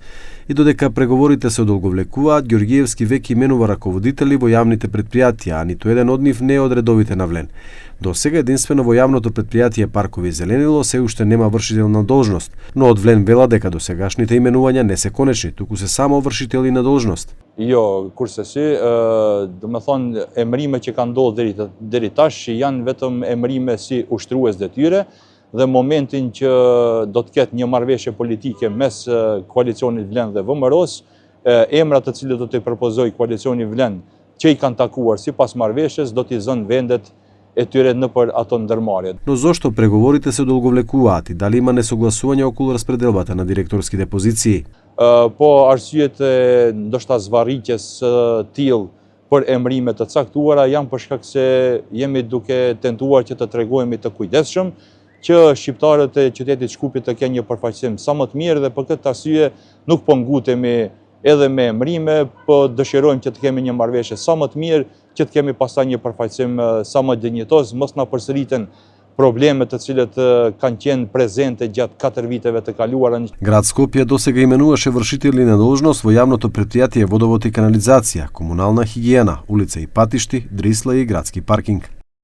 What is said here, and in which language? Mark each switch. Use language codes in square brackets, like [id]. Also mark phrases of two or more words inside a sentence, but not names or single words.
[mk] И додека преговорите се одолговлекуваат, Ѓорѓиевски веќе именува раководители во јавните претпријатија, а ниту еден од нив не е од редовите на Влен. До сега единствено во јавното претпријатие Паркови Зеленило се уште нема вршител на должност, но од Влен вела дека досегашните именувања не се конечни, туку се само вршители на должност. [sq] Jo, kurse si, do me thonë emrime që kanë ndodhur deri tash janë vetëm emrime si ushtrues detyre dhe momentin që do të ketë një marrëveshje politike mes koalicionit Vlen dhe VMRO-s, emrat të cilët do t'i propozoj koalicioni Vlen që i kanë takuar sipas marrëveshjes do t'i zënë vendet e tyre nëпër ato ndërmarrje. [mk] Но зошто преговорите се одолговлекуваат и дали има несогласување околу распределбата на директорските позиции? [sq] Po arsyet e ndoshta zvarritjes tillë për emrime të caktuara janë për shkak se jemi duke tentuar që të tregojmë të kujdesshëm që shqiptarët e qytetit Shkupit të kenë një përfaqësim sa më të mirë dhe për këtë arsye nuk po ngutemi edhe me emrime, po dëshirojmë që të kemi një marrëveshje sa më të mirë, që të kemi pastaj një përfaqësim sa më dinjitoz, mos na përsëriten проблемите të cilët kanë qenë prezente gjatë 4 viteve të kaluara. [mk] Град Скопје досега именуваше вршители на должност во јавното претпријатие Водовод и канализација, комунална хигиена, улица и патишти, дрисла и градски паркинг.